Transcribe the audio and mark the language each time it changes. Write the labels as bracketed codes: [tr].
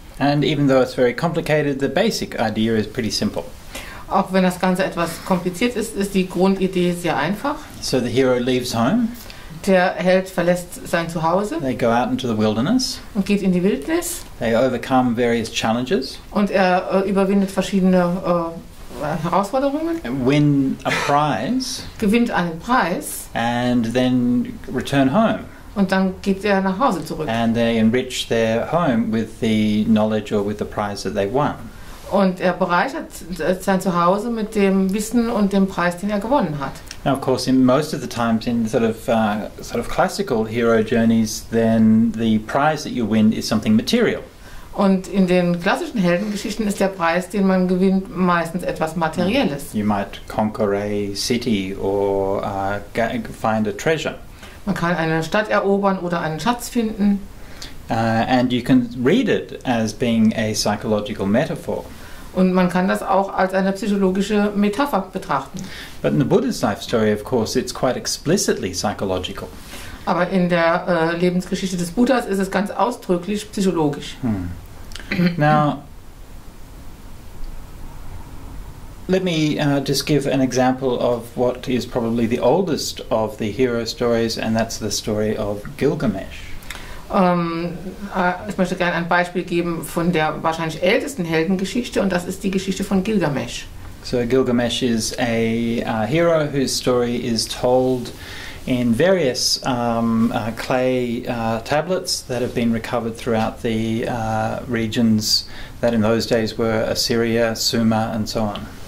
[en] And even though it's very complicated, the basic idea is pretty simple. [de] Auch wenn das Ganze etwas kompliziert ist, ist die Grundidee sehr einfach. [en] So the hero leaves home. [de] Der Held verlässt sein Zuhause. [en] They go out into the wilderness. [de] Und geht in die Wildnis. [en] They overcome various challenges. [de] Und er überwindet verschiedene Herausforderungen. [en] Win a prize. [de] Gewinnt einen Preis. [en] And then return home. [de] Und dann geht er nach Hause zurück. [en] And they enrich their home with the knowledge or with the prize that they won. [de] Und er bereichert sein Zuhause mit dem Wissen und dem Preis, den er gewonnen hat. [en] Now, of course, in most of the times in sort of classical hero journeys, then the prize that you win is something material. [de] Und in den klassischen Heldengeschichten ist der Preis, den man gewinnt, meistens etwas Materielles. [en] You might conquer a city or find a treasure. [de] Man kann eine Stadt erobern oder einen Schatz finden. [en] And you can read it as being a psychological metaphor. [de] Und man kann das auch als eine psychologische Metapher betrachten. [en] But in the Buddha's life story, of course, it's quite explicitly psychological. [de] Aber in der Lebensgeschichte des Buddhas ist es ganz ausdrücklich psychologisch. [en] Now, let me just give an example of what is probably the oldest of the hero stories, and that's the story of Gilgamesh. [de] Ich möchte gerne ein Beispiel geben von der wahrscheinlich ältesten Heldengeschichte, und das ist die Geschichte von Gilgamesh. [en] So Gilgamesh is a hero whose story is told in various clay tablets that have been recovered throughout the regions that in those days were Assyria, Sumer and so on.